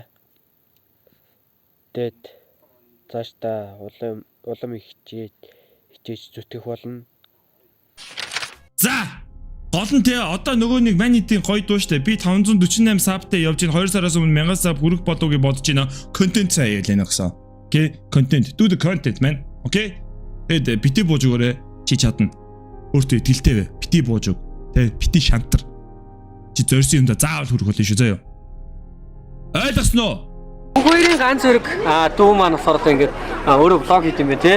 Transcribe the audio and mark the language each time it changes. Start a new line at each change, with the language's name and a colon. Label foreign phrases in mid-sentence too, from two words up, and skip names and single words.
Mongolian: Тэгээд цаашдаа улам их хичээж зүтгэх болно. За гол нь те одоо нөгөө нэг манитийн гоё дуу штэ. Би 548 сабтай явж ийн 2 сараас өмнө 1000 саб хүрэх болов гэж бодож байна. Контент цаа явуулна гэсэн. Окей, контент.
English: Do the content man.
Mongolian: Окей. Тэгэд бити бууж өгөөрэй. Чи чадна. Өөртөө итгэлтэй бай. Бити бууж өг. Тэ бити шантар. Чи зорьсон юмда заавал хүрэх болно шүү заяа. Ойлгосноо? Хоёрын ганц зэрэг дүү маань болохоор одоо ингээд өөрөө блог хийх юм байна тий.